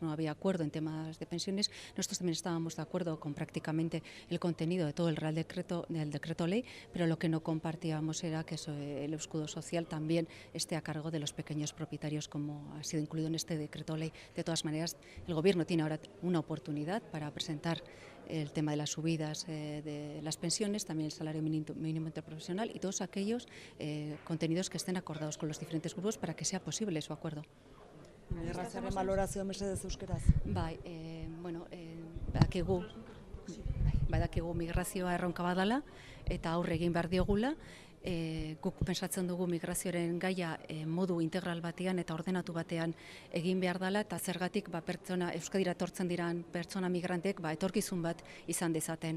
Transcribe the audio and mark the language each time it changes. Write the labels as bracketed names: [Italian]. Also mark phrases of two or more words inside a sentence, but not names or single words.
[Spanish] No había acuerdo en temas de pensiones. Nosotros también estábamos de acuerdo con prácticamente el contenido de todo el Real Decreto, del decreto ley, pero lo que no compartíamos era que el escudo social también esté a cargo de los pequeños propietarios, como ha sido incluido en este decreto ley. De todas maneras, el Gobierno tiene ahora una oportunidad para presentar el tema de las subidas de las pensiones, también el salario mínimo interprofesional y todos aquellos contenidos que estén acordados con los diferentes grupos para que sea posible su acuerdo. [Basque] Migrazioaren balorazioa mesedez euskeraz. Bai, badakigu migrazioa erronka badala eta aurre egin behar diogula. Guk pensatzen dugu migrazioaren gaia modu integral batean eta ordenatu batean egin behar dela eta zergatik pertsona Euskadira etortzen diran pertsona migrantek etorkizun bat izan dezaten.